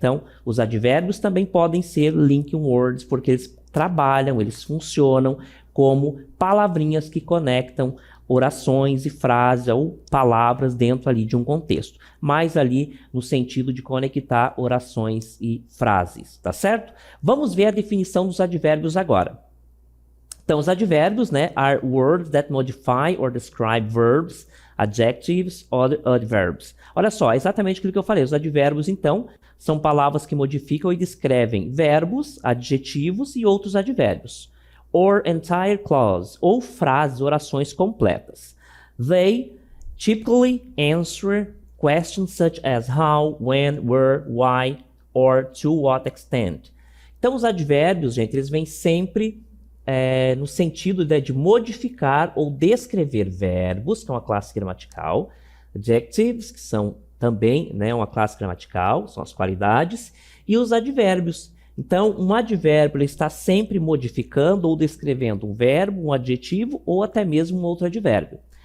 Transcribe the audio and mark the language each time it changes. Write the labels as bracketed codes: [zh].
[pt] Então, os advérbios também podem ser linking words, porque eles trabalham, eles funcionam como palavrinhas que conectam orações e frases ou palavras dentro ali de um contexto, mas ali no sentido de conectar orações e frases, tá certo? Vamos ver a definição dos advérbios agora. Então, os advérbios, né, [en] are words that modify or describe verbs, adjectives or adverbs. [pt] Olha só, é exatamente aquilo que eu falei. Os advérbios, então, são palavras que modificam e descrevem verbos, adjetivos e outros advérbios. [en] Or entire clause, [pt] ou frases, orações completas. [en] They typically answer questions such as how, when, where, why, or to what extent. [pt] Então, os advérbios, gente, eles vêm sempre no sentido de modificar ou descrever verbos, que é uma classe gramatical, adjectives, que são também, né, uma classe gramatical, são as qualidades, e os advérbios. Então, um advérbio ele está sempre modificando ou descrevendo um verbo, um adjetivo ou até mesmo um outro advérbio.